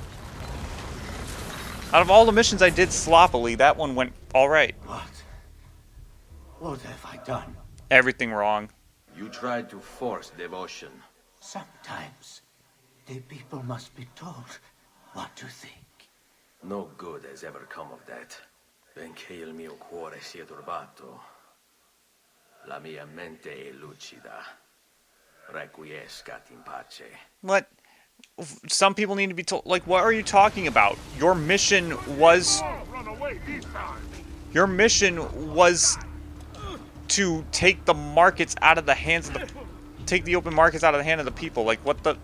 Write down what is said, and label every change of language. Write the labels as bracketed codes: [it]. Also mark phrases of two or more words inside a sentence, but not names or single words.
[en] Out of all the missions I did sloppily, that one went all right. But What have I done? Everything wrong. You tried to force devotion. Sometimes the people must be told what to think. No good has ever come of that. [it] Benché il mio cuore sia turbato, la mia mente è lucida. [la] Requiescat in pace. [en] What? Some people need to be told. Like, what are you talking about? Your mission was. Your mission was to take the markets out of the hands of the. Take the open markets out of the hand of the people. Like, what the.